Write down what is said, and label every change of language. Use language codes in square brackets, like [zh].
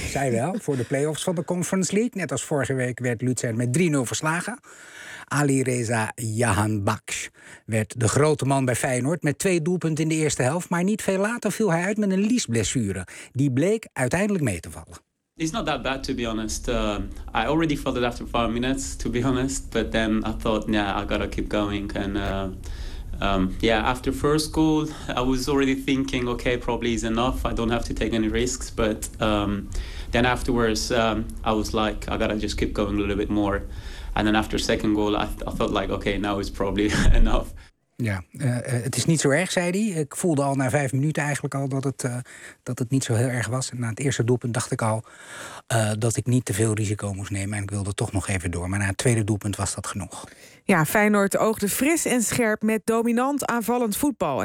[nl] Zij wel, voor de play-offs van de Conference League. Net als vorige week werd Luzern met 3-0 verslagen. Alireza Jahanbakhsh werd de grote man bij Feyenoord met 2 doelpunten in de eerste helft, maar niet veel later viel hij uit met een liesblessure. Die bleek uiteindelijk mee te vallen. [en] It's not that bad, to be honest. I already felt it after 5 minutes, to be honest. But then I thought, yeah, I gotta keep going. And after first goal, I was already thinking, okay, probably is enough. I don't have to take any risks. But then afterwards, I was like, I gotta just keep going a little bit more. And then after second goal, I thought like, okay, now it's probably enough. [nl] Ja, het is niet zo erg, zei hij. Ik voelde al na 5 minuten eigenlijk al dat het niet zo heel erg was. En na het eerste doelpunt dacht ik al dat ik niet te veel risico moest nemen. En ik wilde toch nog even door. Maar na het tweede doelpunt was dat genoeg. Ja, Feyenoord oogde fris en scherp met dominant aanvallend voetbal.